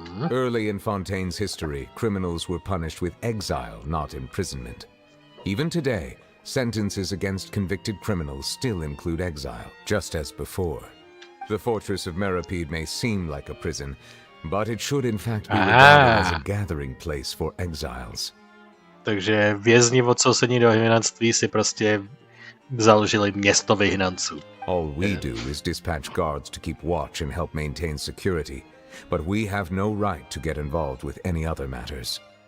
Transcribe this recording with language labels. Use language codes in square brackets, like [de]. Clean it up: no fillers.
[en] Early in Fontaine's history, criminals were punished with exile, not imprisonment. Even today, sentences against convicted criminals still include exile, just as before. The fortress of Meropide may seem like a prison, but it should in fact be regarded as a gathering place for exiles. [cs] Takže vězni odsouzení do vyhnanství si prostě založili město vyhnanců. [en] All we do is dispatch guards to keep watch and help maintain security, but we have no right to get involved with any other matters.